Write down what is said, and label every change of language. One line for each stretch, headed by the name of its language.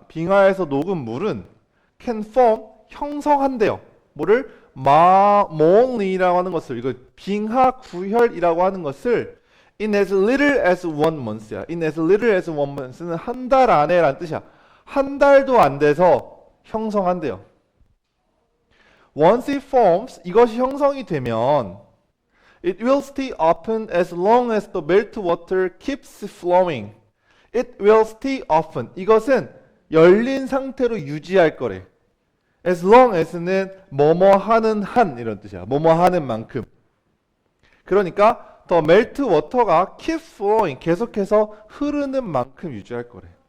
Korean: 빙하에서 녹은 물은
English: can form
Korean: 형성한대요. 뭐를 mole이라고 하는 것을, 이거 빙하 구혈이라고 하는 것을
English: in as little as 1month
Korean: 야.
English: in as little as 1month
Korean: 는 한 달 안에란 뜻이야. 한 달도 안 돼서 형성한대요.
English: Once it forms,
Korean: 이것이 형성이 되면
English: it will stay open as long as the meltwater keeps flowing. It will stay open.
Korean: 이것은 열린 상태로 유지할 거래.
English: As long as
Korean: 는 뭐뭐 하는 한 이런 뜻이야. 뭐뭐 하는 만큼. 그러니까
English: the meltwater
Korean: 가
English: keep flowing,
Korean: 계속해서 흐르는 만큼 유지할 거래.